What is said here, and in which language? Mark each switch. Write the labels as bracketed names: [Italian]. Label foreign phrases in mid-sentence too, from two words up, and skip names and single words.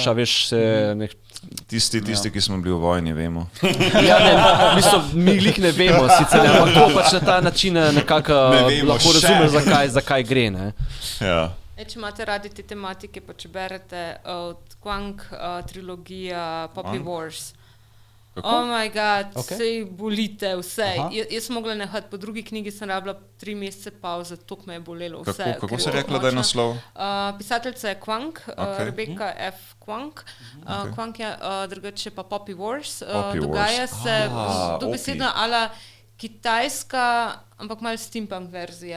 [Slovenian] Tisti, ki smo bili v vojni, vemo. Mi glih ne vemo, sicer, ampak to pač na ta način nekako lahko razumeš, zakaj gre. Če imate radi te tematike, pa če berete od Kwang trilogija Poppy Wars. [English] Oh my god, [Slovenian] sej bolite vse. Jaz sem mogla nehati, po drugi knjigi sem rabila 3 mesece pauze, toliko me je bolelo vse. Kako se rekla, da je naslov? Pisateljica je Kwang, Rebecca F. Kwang. Kwang je drugače pa Poppy Wars. Dogaja se dobesedno ala kitajska, ampak malo steampunk verzija.